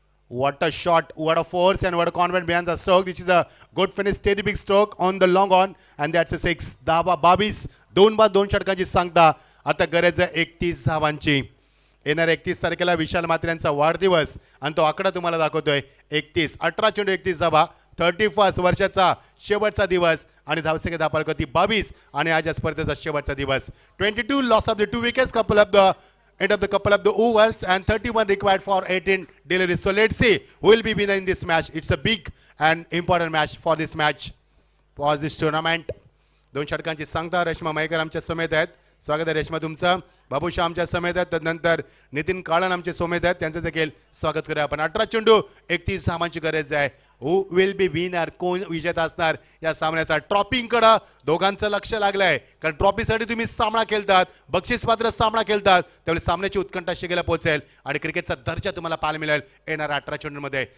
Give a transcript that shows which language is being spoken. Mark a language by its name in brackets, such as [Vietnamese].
[English] What a shot, what a force and what a confidence behind the stroke. This is a good finish, steady big stroke on the long on and that's a 6. [Marathi] धावा 22, 2 बाद 2 षटकांची सांगता. आता गरज आहे 31 धावांची. येणाऱ्या 31 तारखेला विशाल मात्रे यांचा वाढदिवस आणि तो आकडा तुम्हाला दाखवतोय 31. 18 चेंडू 31 धावा, 31 वर्षाचा शेवटचा दिवस आणि धावसंख्या धापालकती 22 आणि आज या स्पर्धेचा शेवटचा दिवस. [English] 22 loss of the 2 wickets, couple of the end of the couple of the overs and 31 required for 18 deliveries. So let's see who will be winner in this match. It's a big and important match for this match, for this tournament. [Marathi] 2 षटकांची सांगता. रेश्मा मयेकर आमच्या समेत आहेत. स्वागत आहे रेश्मा तुमचं. बाबूशा आमच्या समेत आहेत. त्यानंतर नितीन काळन आमचे समेत आहेत, त्यांचं देखील स्वागत करूया आपण. 18 चेंडू 31 धावांची गरज आहे. [English] who will be winner, [Marathi] कोण विजेता असणार या सामन्याचा. ट्रॉफीकडे दोघांचं लक्ष लागलंय, कारण ट्रॉफीसाठी तुम्ही सामना खेळतात, बक्षीस पात्र सामना खेळतात, त्यामुळे सामन्याची उत्कंठा शिगेला पोहोचेल आणि क्रिकेटचा दर्जा तुम्हाला पाहायला मिळेल येणाऱ्या 18 चेंडूमध्ये.